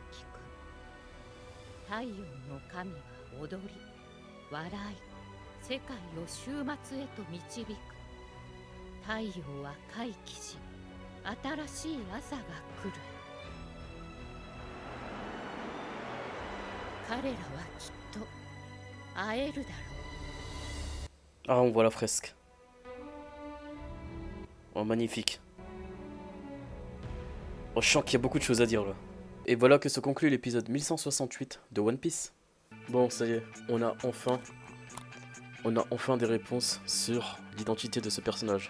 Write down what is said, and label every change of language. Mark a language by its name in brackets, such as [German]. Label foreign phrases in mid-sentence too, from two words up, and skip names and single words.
[Japanese] 太陽の神は踊り、笑い、世界を終末へと導く。太陽は回帰し、新しい朝が来る。彼らはきっと会えるだろう。 [French] Ah, on voit la fresque. Oh, magnifique. Oh, je sens qu'il y a beaucoup de choses à dire là. Et voilà que se conclut l'épisode 1168 de One Piece. Bon, ça y est, on a enfin des réponses sur l'identité de ce personnage.